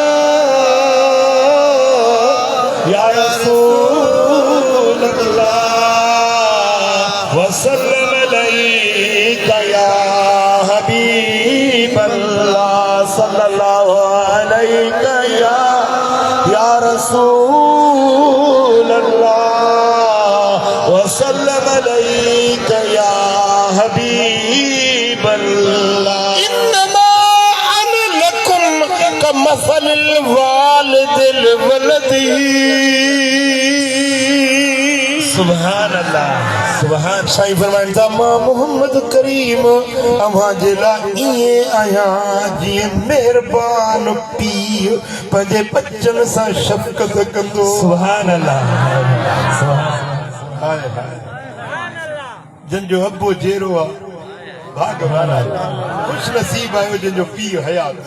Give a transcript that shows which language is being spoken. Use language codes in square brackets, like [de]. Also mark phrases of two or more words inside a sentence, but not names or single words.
[ar] يا رسول الله وسلم عليك يا حبيب الله صلى الله عليك يا رسول الله وسلم عليك يا حبيب الله إنما أنا لكم كمثل الوالد للولد سبحان الله سبحان [sd] साईं फरमाइनि था मां मोहम्मद करीम अव्हां जे लाइ ईअं आहियां जीअं महिरबान पीउ पंहिंजे बचनि सां शफ़क़त कंदो [ar] سبحان الله [sd] हाय हाय जंहिंजो अबो जहिड़ो आहे भागवान आहे ख़ुशि नसीब आहियो जंहिंजो पीउ हयात